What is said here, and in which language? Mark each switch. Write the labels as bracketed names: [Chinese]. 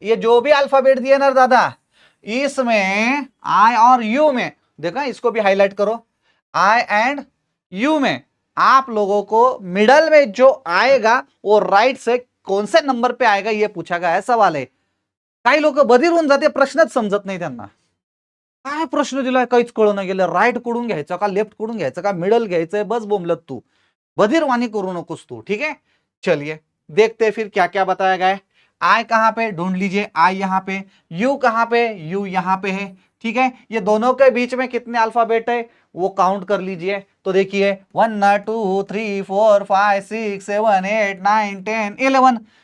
[Hindi] ये जो भी अल्फाबेट दिए ना दादा, इसमें आई और यू में, देखा इसको भी हाईलाइट करो, आई एंड यू में आप लोगों को मिडल में जो आएगा वो राइट से कौन से नंबर पे आएगा, ये पूछा गया है, सवाल है। [Marathi] काही लोक बधीर होऊन जाते, प्रश्नच समजत नाही त्यांना, काय प्रश्न दिलाय काहीच कळून गेलं, राईट कडून घ्यायचा का, लेफ्ट कडून घ्यायचा का, मिडल घ्यायचंय, बस बोंबलत तू, बधिरवानी करू नकोस तू, ठीक है। [Hindi] चलिए देखते हैं फिर क्या क्या बताया गया है। आई कहां पे, ढूंढ लीजिए, आई यहां पे, यू कहां पे, यू यहां पे है, ठीक है। ये दोनों के बीच में कितने अल्फाबेट है वो काउंट कर लीजिए, तो देखिए 1 2 3 4 5 6 7 8 9 10 11।